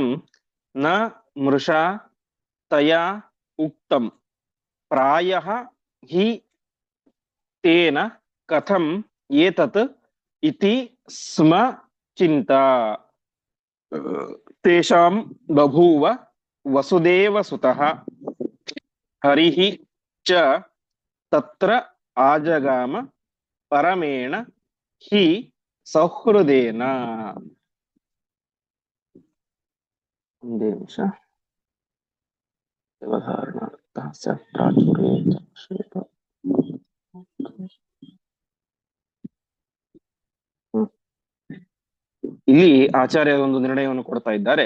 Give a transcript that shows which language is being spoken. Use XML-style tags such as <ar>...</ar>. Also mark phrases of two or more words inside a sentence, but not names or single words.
<sa>ನ ಮೃಷಾ ತಯಾ ಉಕ್ತಂ ಪ್ರಾಯಃ ಹಿ ತೇನ ಕಥಂ ಏತತ್ ಇತಿ ಸ್ಮ ಚಿಂತಾ. ತೇಷಾಂ ಬಭೂವ ವಸುದೇವ ಸುತಃ ಹರಿಃ ಚ ತತ್ರ ಆಜಗಾಮ ಪರಮೇಣ ಹಿ ಸೌಹೃದೇನ.</sa> <kn>ಒಂದೇ ನಿಮಿಷ. ಇಲ್ಲಿ ಆಚಾರ್ಯ ಒಂದು ನಿರ್ಣಯವನ್ನು ಕೊಡ್ತಾ ಇದ್ದಾರೆ.</kn>